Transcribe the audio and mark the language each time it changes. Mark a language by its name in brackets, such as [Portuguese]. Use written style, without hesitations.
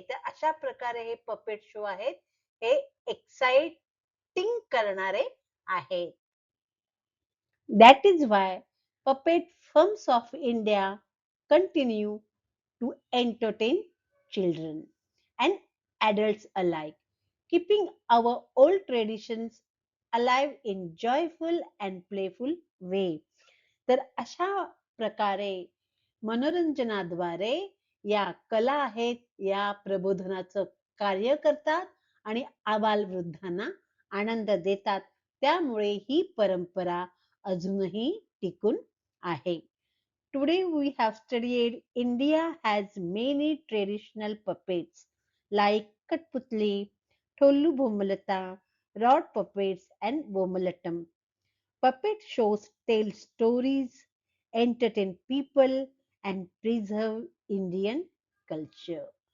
[Marathi] तर अशा प्रकारे हे पपेट शो आहेत, हे एक्साइटिंग करणारे आहेत. [English] That is why puppet films of India continue to entertain children and adults alike, keeping our old traditions alive in joyful and playful way. [Marathi] तर अशा प्रकारे मनोरंजनाद्वारे या कला आहेत, या प्रबोधनाचं कार्य करतात आणि आबालवृद्धांना आनंद देतात. त्यामुळे ही परंपरा अजूनही टिकून आहे. [English] Today we have studied India has many traditional puppets like Katputli, Tollu Bomalata, Rod puppets and Bomalatam. Puppet shows tell stories, entertain people and preserve Indian culture.